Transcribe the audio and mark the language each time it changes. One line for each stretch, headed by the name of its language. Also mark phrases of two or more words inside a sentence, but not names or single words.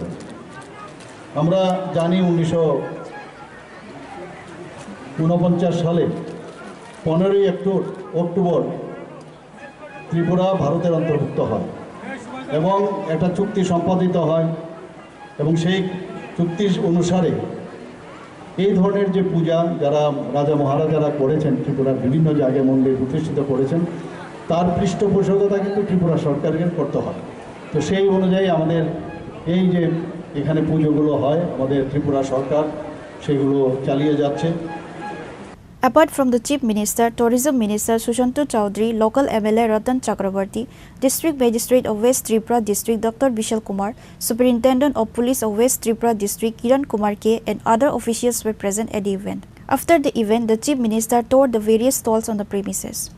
Bangla: আমরা জানি 1949 সালে 15ই অক্টোবর ত্রিপুরা ভারতের অন্তর্ভুক্ত হয় এবং একটা চুক্তি সম্পাদিত হয় এবং সেই চুক্তি অনুসারে এই ধরনের যে পূজা যারা রাজা মহারাজারা করেছেন, ত্রিপুরার বিভিন্ন জায়গায় মন্দির প্রতিষ্ঠিত করেছেন, তার পৃষ্ঠপোষকতা কিন্তু ত্রিপুরা সরকারকে করতে হয়। তো সেই অনুযায়ী আমাদের এই যে এখানে পুজোগুলো হয়, আমাদের ত্রিপুরা সরকার সেগুলো চালিয়ে যাচ্ছে।
English: Apart from the Chief Minister, Tourism Minister Sushanto Chowdhury, local MLA Ratan Chakrabarti, District Magistrate of West Tripura District Dr. Bishal Kumar, Superintendent of Police of West Tripura District Kiran Kumar K and other officials were present at the event. After the event, the Chief Minister toured the various stalls on the premises.